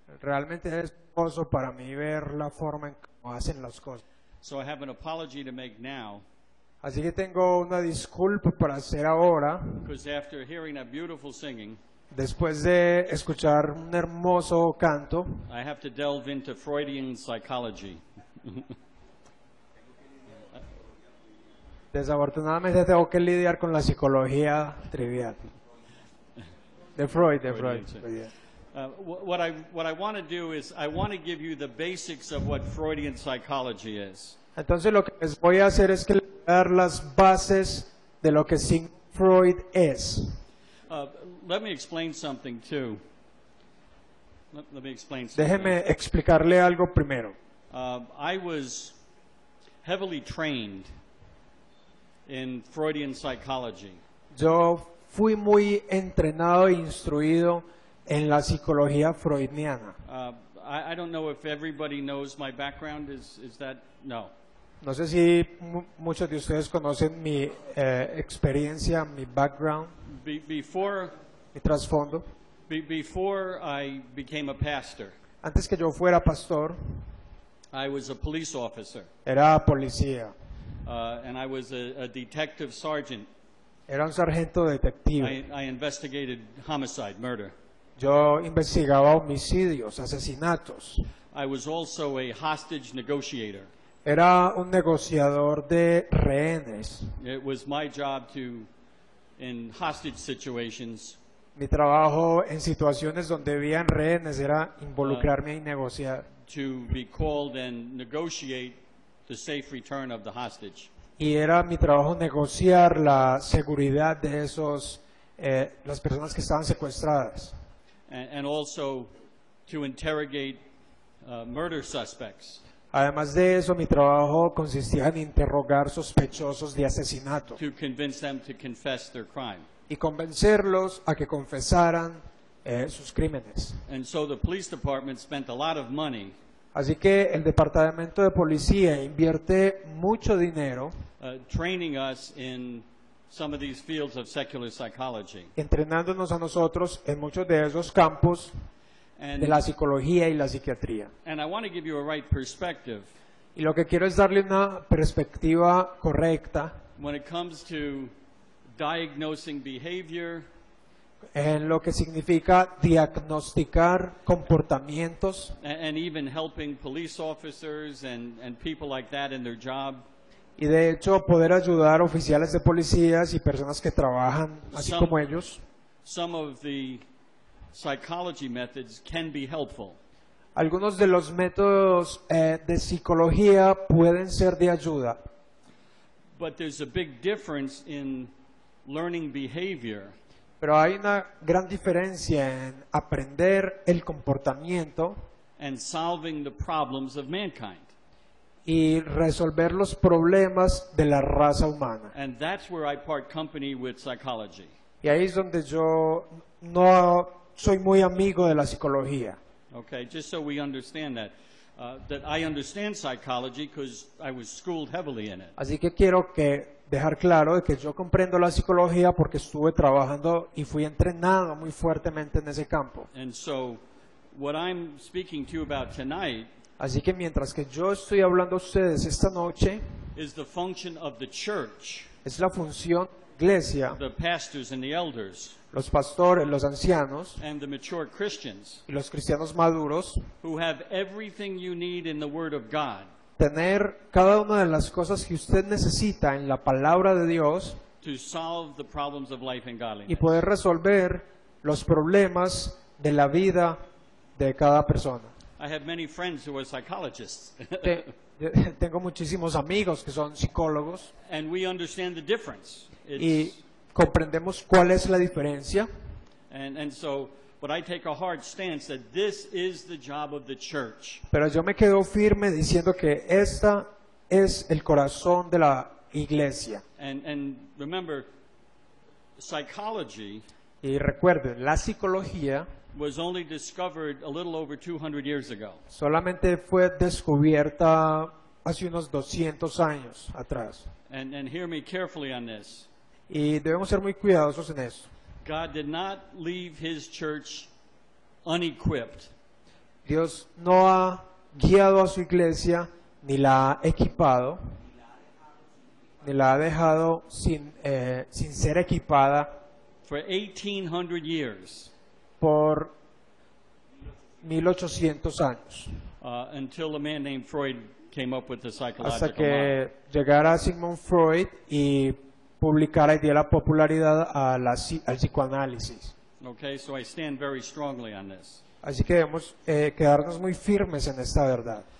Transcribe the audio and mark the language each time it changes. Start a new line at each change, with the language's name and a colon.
Spanish: Realmente es hermoso para mí ver la forma en cómo hacen las cosas.
English: So I have an apology to make now,
Spanish: Así que tengo una disculpa para hacer ahora,
English: because after hearing that beautiful singing,
Spanish: después de escuchar un hermoso canto.
English: I have to delve into Freudian psychology.
Spanish: Desafortunadamente tengo que lidiar con la psicología trivial. De Freud.
English: Freudian, what I want to do is I want to give you the basics of what Freudian psychology is.
Spanish: Entonces lo que les voy a hacer es que les voy a dar las bases de lo que Sigmund Freud es.
English: Let me explain something too. Let me explain something.
Spanish: Déjeme explicarle algo primero.
English: I was heavily trained in Freudian psychology.
Spanish: Yo fui muy entrenado e instruido en la psicología freudiana.
English: I don't know if everybody knows my background. Is that no?
Spanish: No sé si muchos de ustedes conocen mi experiencia, mi background,
English: Before
Spanish: mi trasfondo.
English: before I became a pastor,
Spanish: Antes que yo fuera pastor,
English: I was a police officer,
Spanish: era policía,
English: and I was a detective sergeant.
Spanish: era un sargento detective.
English: I investigated homicide, murder.
Spanish: Yo investigaba homicidios, asesinatos.
English: I was also a hostage negotiator.
Spanish: Era un negociador de rehenes.
English: It was my job to, in hostage situations,
Spanish: Mi trabajo en situaciones donde habían rehenes era involucrarme y negociar.
English: to be called and negotiate the safe return of the hostage.
Spanish: Y era mi trabajo negociar la seguridad de las personas que estaban secuestradas.
English: And also to interrogate murder suspects,
Spanish: Además de eso, mi trabajo consistía en interrogar sospechosos de asesinato
English: to convince them to confess their crime.
Spanish: y convencerlos a que confesaran sus crímenes.
English: And so the police department spent a lot of money
Spanish: Así que el departamento de policía invierte mucho dinero
English: training us in some of these fields of secular psychology.
Spanish: entrenándonos a nosotros en muchos de esos campos
English: And,
Spanish: de la psicología y la psiquiatría.
English: and I want to give you a right perspective
Spanish: Y lo que quiero es darle una perspectiva correcta
English: when it comes to diagnosing behavior,
Spanish: en lo que significa diagnosticar comportamientos
English: and even helping police officers and people like that in their job.
Spanish: y de hecho poder ayudar a oficiales de policías y personas que trabajan así
English: Some-
Spanish: como ellos.
English: Some of the psychology methods can be helpful.
Spanish: Algunos de los métodos de psicología pueden ser de ayuda,
English: But there's a big difference in learning behavior
Spanish: pero hay una gran diferencia en aprender el comportamiento
English: and solving the problems of mankind.
Spanish: y resolver los problemas de la raza humana.
English: And that's where I part company with psychology.
Spanish: Y ahí es donde yo no soy muy amigo de la psicología.
English: Okay, just so we understand that I understand psychology because I was schooled heavily in it.
Spanish: Así que quiero dejar claro de que yo comprendo la psicología porque estuve trabajando y fui entrenado muy fuertemente en ese campo.
English: And so what I'm speaking to you about tonight
Spanish: Así que mientras que yo estoy hablando a ustedes esta noche,
English: is the function of the church,
Spanish: es la función de la iglesia,
English: the pastors and the elders,
Spanish: los pastores, los ancianos
English: and the mature Christians
Spanish: y los cristianos maduros,
English: who have everything you need in the Word of God
Spanish: tener cada una de las cosas que usted necesita en la palabra de Dios
English: to solve the problems of life and
Spanish: y
English: godliness.
Spanish: poder resolver los problemas de la vida de cada persona.
English: I have many friends who are psychologists,
Spanish: Te- Tengo muchísimos amigos que son psicólogos
English: and we understand the difference.
Spanish: y comprendemos cuál es la diferencia.
English: And so, but I take a hard stance that this is the job of the church.
Spanish: Pero yo me quedo firme diciendo que esta es el corazón de la iglesia.
English: And remember, psychology
Spanish: Y recuerden, la psicología
English: was only discovered a little over 200 years ago.
Spanish: solamente fue descubierta hace unos 200 años atrás.
English: And hear me carefully on this.
Spanish: Y debemos ser muy cuidadosos en eso.
English: God did not leave his church unequipped.
Spanish: Dios no ha guiado a su iglesia, ni la ha equipado, ni la ha dejado sin ser equipada
English: For 1800 years,
Spanish: por 1800 años,
English: until a man named Freud came up with the
Spanish: hasta
English: psychological model.
Spanish: que llegara Sigmund Freud y publicara y diera popularidad al psicoanálisis.
English: Okay, so I stand very strongly on this.
Spanish: Así que debemos quedarnos muy firmes en esta verdad.